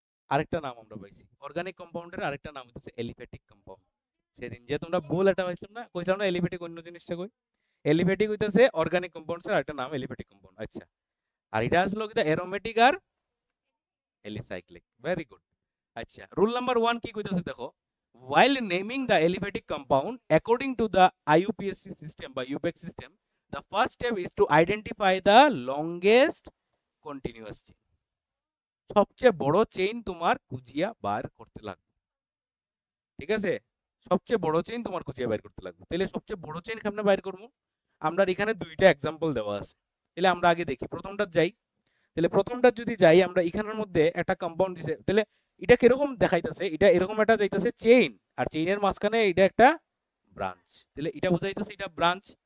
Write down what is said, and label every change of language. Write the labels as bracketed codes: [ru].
[bn] আরেকটা নাম আমরা পাইছি অর্গানিক কম্পাউন্ডের আরেকটা নাম হচ্ছে এলিফ্যাটিক কম্পাউন্ড। সেদিন যে তোমরা বল এটা পাইছিলাম না, কইছিলাম না এলিফ্যাটিক অন্য জিনিসটা কই, এলিফ্যাটিক হইতাছে অর্গানিক কম্পাউন্ডস এর আরেকটা নাম এলিফ্যাটিক কম্পাউন্ড। আচ্ছা, আর এটা আসলো কি অ্যারোমেটিক আর এলিসাইক্লিক। Very good. আচ্ছা, রুল নাম্বার 1 কি কইতাছে দেখো, [en] while naming the aliphatic compound according to the IUPAC system বা UPAC system, the first step is to identify the longest continuous chain। [bn] সবচেয়ে বড় চেইন তোমার খুঁজিয়া বার করতে লাগবে, ঠিক আছে? সবচেয়ে বড় চেইন তোমার খুঁজিয়া বাইর করতে লাগবে। তাহলে সবচেয়ে বড় চেইন কেমনে বাইর করব? আমরা এখানে দুইটা एग्जांपल দেওয়া আছে, তাহলে আমরা আগে দেখি প্রথমটা যাই। তাহলে প্রথমটা যদি যাই আমরা, এখানের মধ্যে একটা কম্পাউন্ড দিছে, তাহলে এটা কিরকম দেখাইতেছে, এটা এরকম একটা যাইতেছে চেইন, আর চেইনের মাঝখানে এটা একটা ব্রাঞ্চ, তাহলে এটা বুঝাইতেছে এটা ব্রাঞ্চ।